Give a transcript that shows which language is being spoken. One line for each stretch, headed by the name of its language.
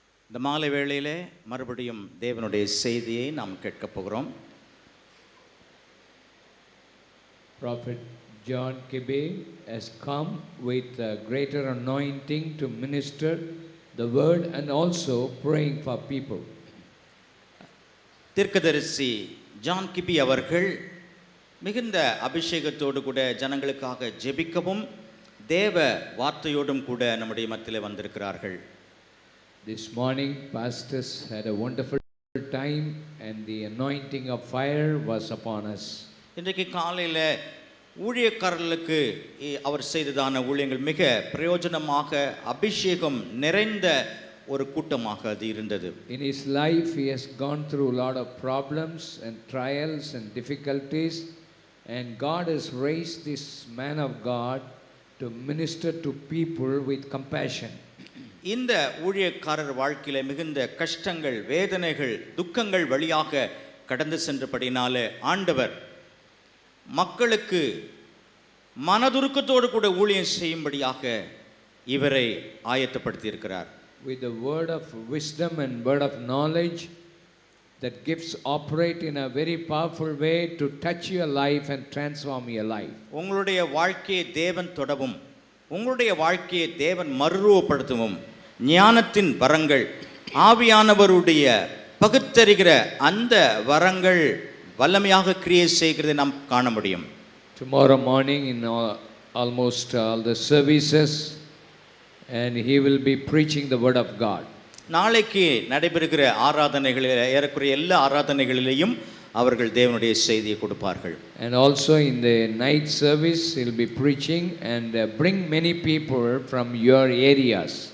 Tamil: இந்த மாலை வேளையிலே மறுபடியும் தேவனுடைய செய்தியை நாம் கேட்கப் போகிறோம்.
English: Prophet John Kibe has come with a greater anointing to minister the word and also praying for people.
Tamil: தீர்க்கதரிசி ஜான் கிபி அவர்கள் மிகுந்த அபிஷேகத்தோடு கூட ஜனங்களுக்காக ஜெபிக்கவும் தேவ வார்த்தையோடும் கூட நம்முடைய மத்தியிலே வந்திருக்கிறார்கள்.
English: This morning pastors had a wonderful time and the anointing of fire was upon us.
Tamil: இன்றைக்கு காலையில் ஊழியக்காரர்களுக்கு அவர் செய்ததான ஊழியங்கள் மிக பிரயோஜனமாக அபிஷேகம் நிறைந்த ஒரு கூட்டமாக அது இருந்தது.
English: In his life he has gone through a lot of problems and trials and difficulties, and God has raised this man of God to minister to people with compassion.
Tamil: இந்த ஊழியக்காரர் வாழ்க்கையில மிகுந்த கஷ்டங்கள், வேதனைகள், துக்கங்கள் வழியாக கடந்து சென்றபடினாலே ஆண்டவர் மக்களுக்கு மனதுருக்கத்தோடு கூட ஊழியம் செய்யும்படியாக இவரை ஆயத்தப்படுத்தி இருக்கிறார்.
English: With the word of wisdom and word of knowledge, that gifts operate in a very powerful way to touch your life and transform your life.
Tamil: உங்களுடைய வாழ்க்கையை தேவன் தொடவும், உங்களுடைய வாழ்க்கையை தேவன் மறுரூபப்படுத்தவும் ஞானத்தின் வரங்கள், ஆவியானவருடைய பகுத்தறிகிற அந்த வரங்கள் வல்லமையாக கிரியை செய்கிறதை நாம் காண முடியும்.
English: Tomorrow morning in almost all the services, and he will be preaching the word of God.
Tamil: நாளைக்கு நடைபெறுகிற ஆராதனைகளில் ஏறக்குறைய எல்லா ஆராதனைகளிலேயும் அவர்கள் தேவனுடைய செய்தியை கொடுப்பார்கள்.
English: And also in the night service he will be preaching and bring many people from your areas.